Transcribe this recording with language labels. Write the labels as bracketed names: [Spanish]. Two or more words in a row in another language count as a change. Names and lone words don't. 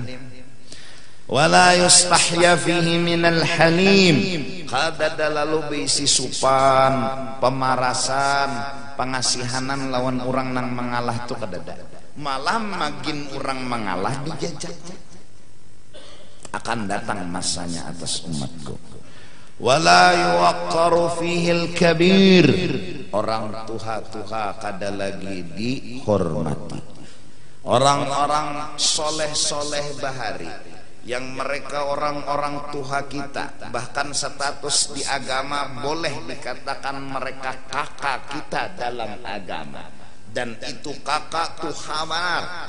[Arabic] ولا يستحيا فيه من الحليم, [Banjar] kada lalu beisi supan, pemarasan, pengasihanan lawan orang nang mengalah tu kada ada. Malah makin orang mengalah dijajak. Akan datang masanya atas umatku. [Arabic] ولا يوقر فيه الكبير, [Banjar] orang tuha-tuha kada lagi dihormati. Orang-orang soleh-soleh bahari yang mereka orang-orang tuha kita, bahkan status di agama boleh dikatakan mereka kakak kita dalam agama, dan itu kakak tuha benar.